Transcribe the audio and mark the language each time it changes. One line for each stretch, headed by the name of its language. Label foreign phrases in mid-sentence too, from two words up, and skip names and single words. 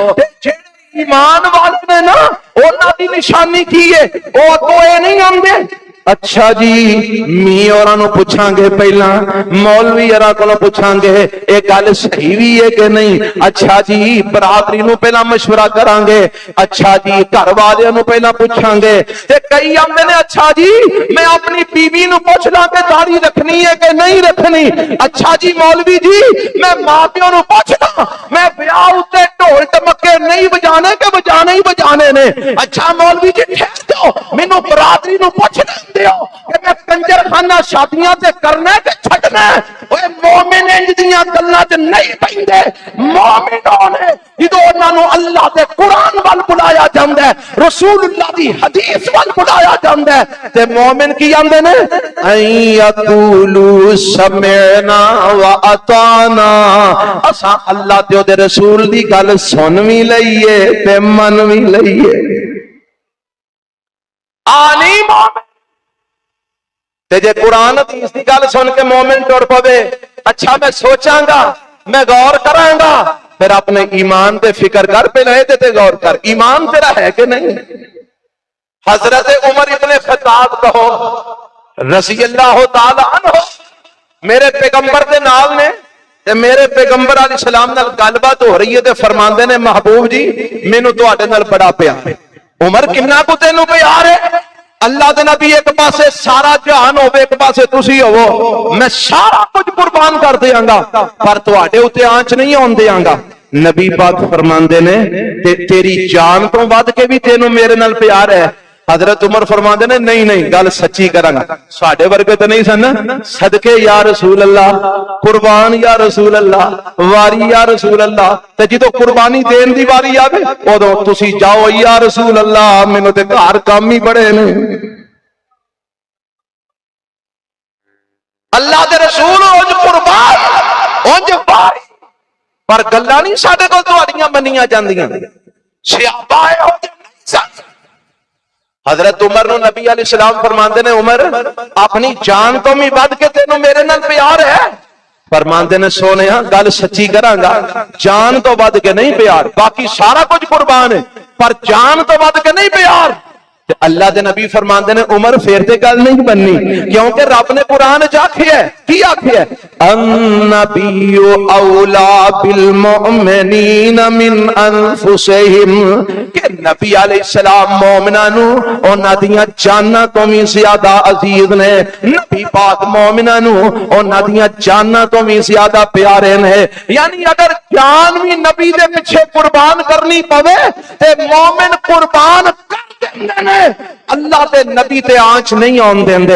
Punjabi: ایمان والے نے نا انہاں دی نشانی کی ہے او کوئی نہیں آندے اچھا جی می اوراں نو پوچھاں گے پہلا مولوی اوراں کولوں پوچھاں گے اے گل صحیح وی ہے کہ نہیں اچھا جی برادری نو پہلا مشورہ کراں گے اچھا جی گھر والیاں نو پہلا پوچھاں گے تے کئی آندے نے اچھا جی میں اپنی بیوی نو پوچھ لاں کہ داڑھی رکھنی ہے کہ نہیں رکھنی اچھا جی مولوی جی میں ماں پیو نو پوچھ لاں میں بیاہ اُتے ڈھول ٹمکے نہیں بجانے کہ بجانے ہی بجانے نے اچھا مولوی جی ٹھہر جاؤ مینوں برادری نو پوچھ دیو کہ میں کنجر خانہ شادیاں تے کرنا ہے کہ چھڈنا ہے اوے مومن انج دیاں گلاں تے نہیں پیندے مومنوں نے جدوں انہاں نو اللہ دے قرآن ول بلایا جاندا ہے رسول اللہ دی حدیث ول بلایا جاندا ہے تے مومن کی آندے نے
Arabic: ان یقولوا سمعنا واطعنا
Punjabi: اساں اللہ تے دے رسول دی گل سن وی لئیے تے من وی لئیے آنی مومن تے جے قرآن حدیث دی گل سن کے مومن ٹر پوے اچھا میں سوچاں گا میں غور کراں گا پھر اپنے ایمان تے فکر کر پہلے تے غور کر ایمان تیرا ہے کہ نہیں حضرت عمر ابن خطاب کہو
Arabic: رضی اللہ تعالی عنہ
Punjabi: میرے پیغمبر دے نال نے تے میرے پیغمبر علیہ السلام نال گل بات ہو رہی ہے تے فرماندے نے محبوب جی مینوں تواڈے نال بڑا پیار ہے عمر کنا کو تینوں پیار ہے اللہ دے نبی ایک پاسے سارا جہان ہوے ایک پاسے تسی ہوو میں سارا کچھ قربان کر دیاں گا پر تواڈے اوتے آنچ نہیں اون دیاں گا نبی پاک فرماندے نے تیری جان تو ود کے بھی تینوں میرے نال پیار ہے حضرت عمر فرماندے نے نہیں گل سچی کراں گا ساڈے ورگے تے نہیں سن صدقے یا رسول اللہ قربان یا رسول اللہ واری یا رسول اللہ تے جدوں قربانی دین دی واری آوے اودوں تسی جاؤ یا رسول اللہ مینوں تے گھر کام ہی بڑے نے اللہ دے رسول اونج قربان اونج واری پر گلاں نہیں ساڈے کول تواڈیاں منیاں جاندیاں صحابہ ہو نہیں سن حضرت عمر نو نبی علیہ السلام فرماندے نے عمر اپنی جان تو بھی ود کے تینوں میرے نال پیار ہے فرماندے نے سونیا گل سچی کراں گا جان تو ود کے نہیں پیار باقی سارا کچھ قربان ہے پر جان تو ود کے نہیں پیار اللہ دے نبی فرماندے نے عمر پھر تے گل نہیں بننی، کیونکہ رب نے قرآن چ آکھیا ہے کی آکھیا ہے
Arabic: النبی اولا بالمؤمنین من انفسہم،
Punjabi: کہ نبی علیہ السلام مومناں نو انہاں دیاں جاناں تو بھی زیادہ عزیز نے، نبی پاک مومناں نو انہاں دیاں جاناں تو بھی زیادہ پیارے نے، یعنی اگر جان بھی نبی دے پیچھے قربان کرنی پوے تے مومن قربان کر اللہ تے نبی تے آنچ نہیں آن دیندے۔